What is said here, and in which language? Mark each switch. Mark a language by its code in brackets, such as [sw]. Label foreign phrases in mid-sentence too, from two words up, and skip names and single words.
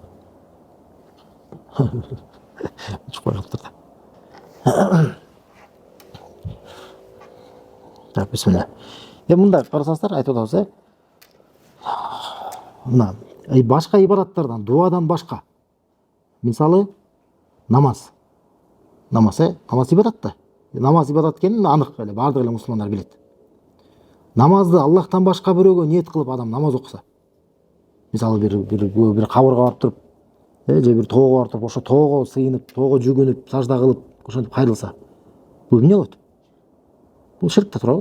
[ky] Чыкпай калыптыр да. Так, бисмилла. Мындай карасаңыздар, айтып атабыз, мына башка ибадаттардан, дуадан башка. Мисалы, намаз. Намаз ибадат да. Намаз ибадат экенин анык эле, баардык эле мусулмандар билет. Намазды Аллахтан башка бирөөгө ниет кылып адам намаз окуса, мисалы бир кабырга барып туруп, же бир тоого барып туруп, ошо тоого сыйынып, тоого жүгүнүп, сажда кылып, ошентип кайрылса, бул эмне болот? Бул ширк да туурабы?